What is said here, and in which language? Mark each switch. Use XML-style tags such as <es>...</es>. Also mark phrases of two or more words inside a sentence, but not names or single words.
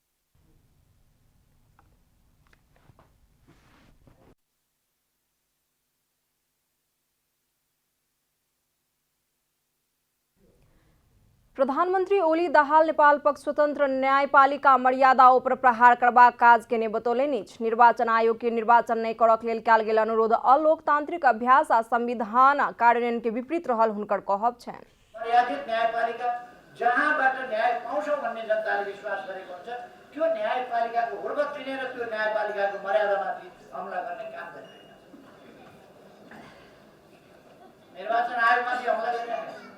<mai>प्रधानमंत्री ओली दाहाल नेपाल पक्ष स्वतंत्र न्यायपालिका मर्यादा पर प्रहार करबाक काज केने बतौलेनि। निर्वाचन आयोग के निर्वाचन नहीं करक लेल कयल गेल अनुरोध अलोकतांत्रिक अभ्यास आ संविधान कार्यान्वयन के विपरीत रहल हुनकर कहब छन्।</mai> <ne>मर्यादित न्यायपालिका जहाँबाट न्याय पाउँछौँ भन्ने जनताले विश्वास गरेको हुन्छ, त्यो न्यायपालिकाको हुर्बत दिने र त्यो न्यायपालिकाको मर्यादामाथि हमला गर्ने काम गरिरहेको छ। निर्वाचन आयोगमाथि हमला गरिरहेको छ।</ne>